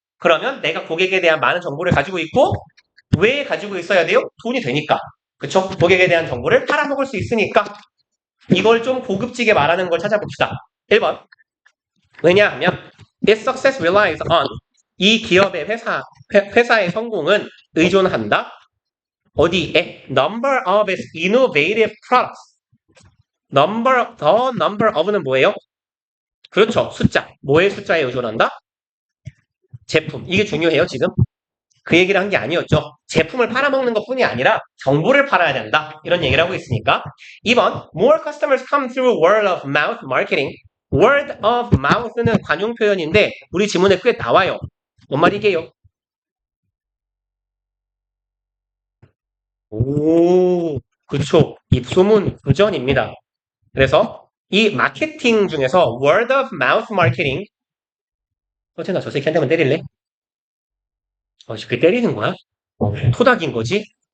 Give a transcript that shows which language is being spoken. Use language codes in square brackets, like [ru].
[ko] 그러면 내가 고객에 대한 많은 정보를 가지고 있고 왜 가지고 있어야 돼요? 돈이 되니까. 그쵸? 고객에 대한 정보를 팔아먹을 수 있으니까 이걸 좀 고급지게 말하는 걸 찾아봅시다. 1번. 왜냐하면 [en] its success relies on [ko] 이 기업의 회사의 성공은 의존한다. 어디에? [en] number of its innovative products. the number of는 [ko] 뭐예요? 그렇죠. 숫자. 뭐의 숫자에 의존한다? 제품. 이게 중요해요, 지금. 그 얘기를 한 게 아니었죠. 제품을 팔아먹는 것 뿐이 아니라 정보를 팔아야 된다. 이런 얘기를 하고 있으니까. [en] 2번, more customers come through word of mouth marketing. word of mouth [ko] 는 관용 표현인데 우리 지문에 꽤 나와요. 뭔 말이게요? 오, 그쵸. 입소문 구전입니다. 그래서 이 마케팅 중에서 [en] word of mouth marketing [ko] 어쨌나 저 새끼 한 대만 때릴래? 그 때리는 거야? 토닥인 거지?